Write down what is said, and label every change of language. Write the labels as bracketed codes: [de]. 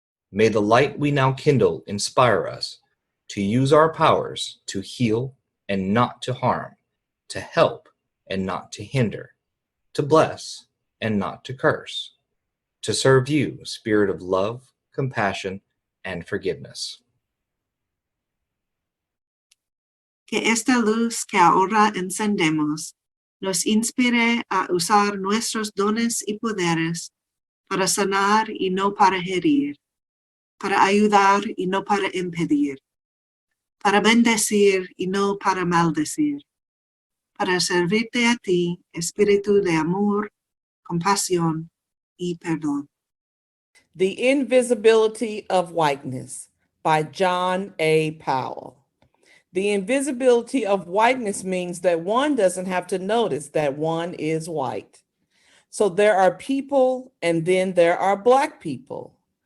[en] May the light we now kindle inspire us to use our powers to heal and not to harm, to help and not to hinder, to bless and not to curse, to serve you, Spirit of love, compassion, and forgiveness. [es] Que esta luz que ahora encendemos nos inspire a usar nuestros dones y poderes para sanar y no para herir, para ayudar y no para impedir, para bendecir y no para maldecir, para servirte a ti, espíritu de amor, compasión y perdón. [en] The Invisibility of Whiteness by John A. Powell. The invisibility of whiteness means that one doesn't have to notice that one is white. So there are people, and then there are Black people.